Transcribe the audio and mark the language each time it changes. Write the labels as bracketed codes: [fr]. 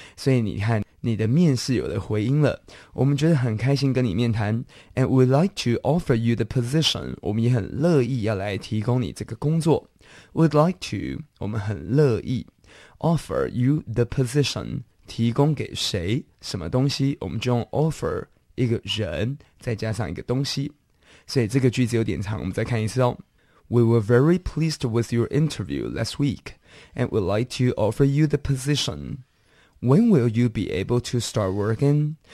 [zh] 所以你看，你的面试有了回音了，我们觉得很开心跟你面谈。 [en] And we'd like to offer you the position. [zh] 我们也很乐意要来提供你这个工作。 [en] We'd like to, [zh] 我们很乐意 [en] offer you the position. [zh] 提供给谁什么东西，我们就用 offer. 一个人再加上一个东西，所以这个句子有点长，我们再看一次哦。 [en] We were very pleased with your interview last week, and would like to offer you the position. When will you be able to start working?